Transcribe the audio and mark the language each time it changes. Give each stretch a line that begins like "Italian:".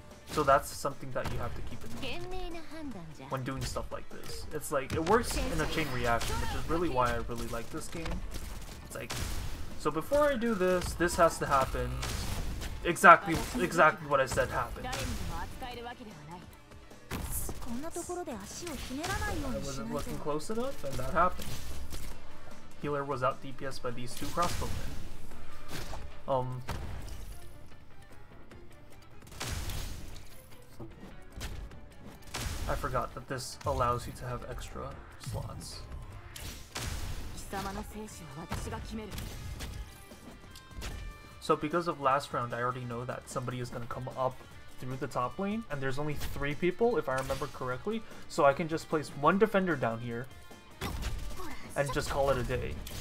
English: So that's something that you have to keep in mind
Japanese: 賢明な判断じゃ。
English: when doing stuff like this. It's like, it works in a chain reaction, which is really why I really like this game. It's like, so before I do this, this has to happen. Exactly what I said happened.
Japanese: 誰にでも扱えるわけではない。こんなところで足をひねらないよう
English: I
Japanese: にし
English: wasn't
Japanese: ないと。
English: looking close enough, and that happened. Healer was out DPS by these two crossbowmen. I forgot that this allows you to have extra slots.
Japanese: 貴様の生死は私が決める。
English: So because of last round, I already know that somebody is going to come up through the top lane, and there's only 3 people, if I remember correctly, so I can just place one defender down here and just call it a day.